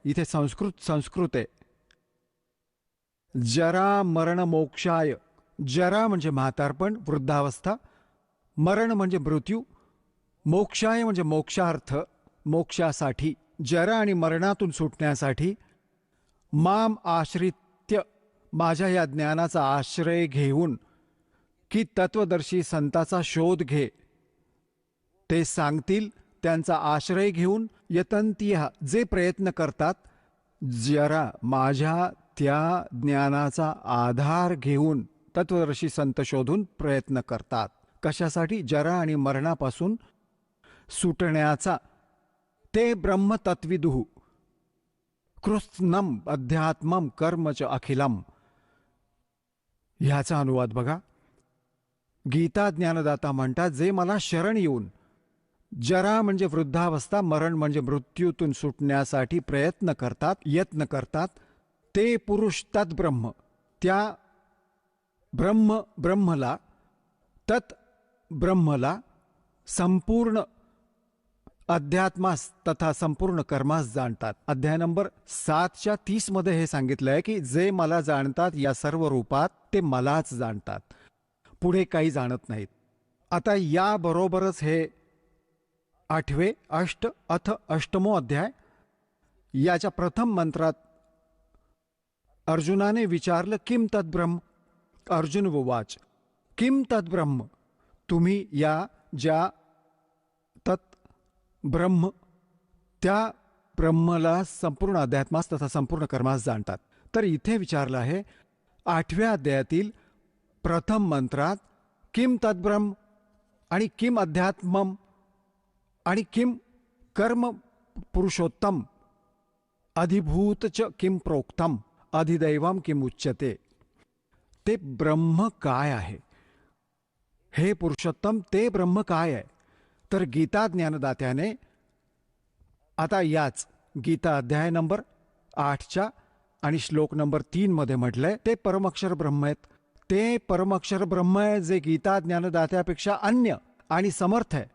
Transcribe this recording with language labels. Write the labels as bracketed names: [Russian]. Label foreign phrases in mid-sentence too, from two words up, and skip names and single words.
[Marathi] इथे संस्कृत आहे. [Sanskrit] जरा मरण मोक्षाय, [Marathi] जरा म्हणजे म्हातारपण, वृद्धावस्था, मरण म्हणजे मृत्यू, मोक्षाय म्हणजे मोक्षार्थ, मोक्षासाठी, जरा आणि मरणातून सुटण्यासाठी, [Sanskrit] माम आश्रित्य, [Marathi] माझ्या या ज्ञानाचा आश्रय घेऊन, की तत्वदर्शी संताचा शोध घे, ते सांगतील त्यांचा आश्रय घेऊन, यतंतीय जे प्रयत्न करतात, जरा माझ्या त्या ज्ञानाचा आधार घेऊन तत्वदर्शी संत शोधून प्रयत्न करतात. कशासाठी? जरा आणि मरणापासून सुटण्याचा. [Sanskrit] ते ब्रह्मतत्विदुः कृत्स्नम अध्यात्मम कर्म च अखिलम. [Marathi] ह्याचा अनुवाद बघा. गीता ज्ञानदाता म्हणतात, जे मला शरण येऊन, जरा म्हणजे वृद्धावस्था, मरण म्हणजे मृत्यूतून सुटण्यासाठी प्रयत्न करतात, यत्न करतात, ते पुरुष तद्ब्रह्म, त्या ब्रह्मला, तत् ब्रह्मला संपूर्ण अध्यात्मास तथा संपूर्ण कर्मास जाणतात. अध्याय नंबर 7च्या 30 मध्ये हे सांगितलंय की जे मला जाणतात या सर्व रूपात ते मलाच जाणतात, पुढे काही जाणत नाहीत. आता याबरोबरच हे 8वे अष्टमो अध्याय, याच्या प्रथम मंत्रात अर्जुनाने विचारलं [Sanskrit] किम तद्ब्रह्म. अर्जुन उवाच किम तद्ब्रह्म, [Marathi] तुम्ही या ज्या तत् ब्रह्म, त्या ब्रह्मला संपूर्ण अध्यात्मास तथा संपूर्ण कर्मास जाणतात. तर इथे विचारलं आहे 8व्या अध्यायातील प्रथम मंत्रात [Sanskrit] किम तद्ब्रह्म आणि किम अध्यात्मम आणि किम कर्म पुरुषोत्तम अधिभूतच किम प्रोक्तम अधिदैवम किम उच्यते. [Marathi] ते ब्रह्म काय आहे, हे पुरुषोत्तम ते ब्रह्म काय आहे. तर गीता ज्ञानदात्याने आता याच गीता अध्याय नंबर 8च्या आणि श्लोक नंबर 3 मध्ये म्हटलंय, ते परमक्षर ब्रह्म आहेत. ते परमक्षर ब्रह्म आहे जे गीता ज्ञानदात्यापेक्षा अन्य आणि समर्थ आहे.